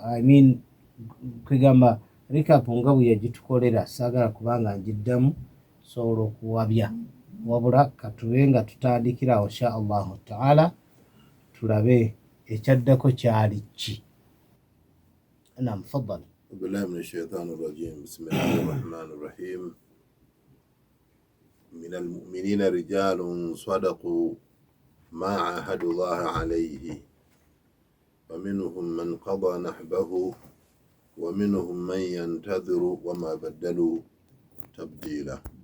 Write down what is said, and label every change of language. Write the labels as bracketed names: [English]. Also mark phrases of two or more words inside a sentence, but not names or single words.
[Ganda] Kwegamba recap nga bwe yagitukolera saagala kubanga njiddamu sobola okuwabya, wabula katube nga tutandikira awo [Arabic] إن شاء الله تعالى [Ganda] tulabe ekyaddako kyali ki. Naam, faddal. [Arabic] بالله من الشيطان الرجيم. بسم الله الرحمن الرحيم. من المؤمنين رجال صدقوا ما عاهدوا الله عليه ومنهم من قضى نحبه ومنهم من ينتظر وما بدلوا تبديلا.